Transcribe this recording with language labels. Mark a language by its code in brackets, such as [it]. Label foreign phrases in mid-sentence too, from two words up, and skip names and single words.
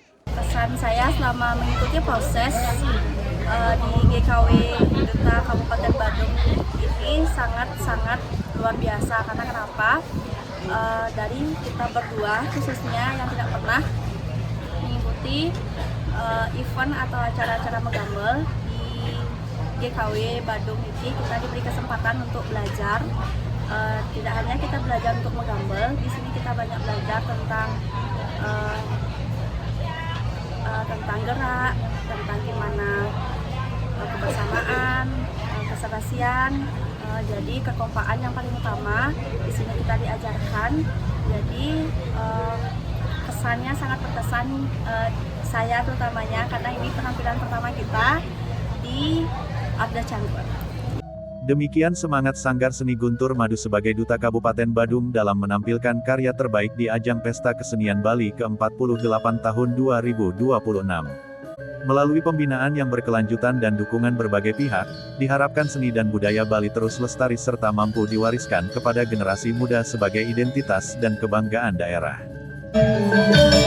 [id] Pesan saya selama mengikuti proses di GKW Duta Kabupaten Badung ini sangat luar biasa. Karena kenapa? Dari kita berdua khususnya yang tidak pernah mengikuti event atau acara-acara megambel di GKW Badung ini kita diberi kesempatan untuk belajar. Tidak hanya kita belajar untuk megambel, di sini kita banyak belajar tentang gerak, tentang gimana kebersamaan, keserasian. Jadi kekompakan yang paling utama di sini kita diajarkan. Jadi kesannya sangat berkesan, saya terutamanya karena ini penampilan pertama kita di Arda Canggur. Demikian semangat Sanggar Seni Guntur Madu sebagai Duta Kabupaten Badung dalam menampilkan karya terbaik di ajang Pesta Kesenian Bali ke-48 tahun 2026. Melalui pembinaan yang berkelanjutan dan dukungan berbagai pihak, diharapkan seni dan budaya Bali terus lestari serta mampu diwariskan kepada generasi muda sebagai identitas dan kebanggaan daerah.